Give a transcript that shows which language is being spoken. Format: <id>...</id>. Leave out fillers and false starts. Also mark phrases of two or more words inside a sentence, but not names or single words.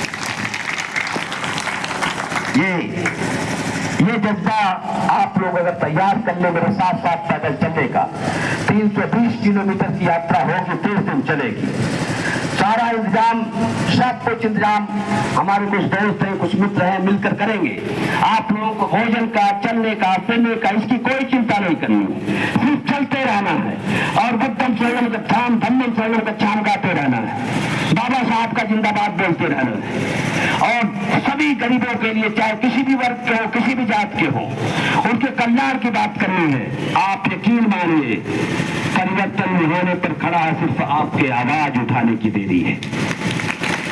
<hi>ये जज्बा आप लोग अगर तैयार कर ले मेरे साथ साथ पैदल चलने का, 320 किलोमीटर की यात्रा होगी, 3 दिन चलेगी। सारा इंतजाम, सब कुछ इंतजाम हमारे कुछ दोस्त हैं, कुछ मित्र हैं, मिलकर करेंगे। आप लोगों को भोजन का, चलने का, फिरने का, इसकी कोई चिंता नहीं करनी है, सिर्फ चलते रहना है और</hi> <pi>बुद्धम शरणम गच्छामि धम्मम शरणम गच्छामि</pi> <hi>गाते रहना है, बाबा साहब का जिंदाबाद बोलते रहना है। और सभी गरीबों के लिए, चाहे किसी भी वर्ग के हो, किसी भी जात के हो, उनके कल्याण की बात करनी है। आप यकीन मानिए, परिवर्तन होने पर खड़ा है, सिर्फ आपके आवाज उठाने की देरी है।</hi>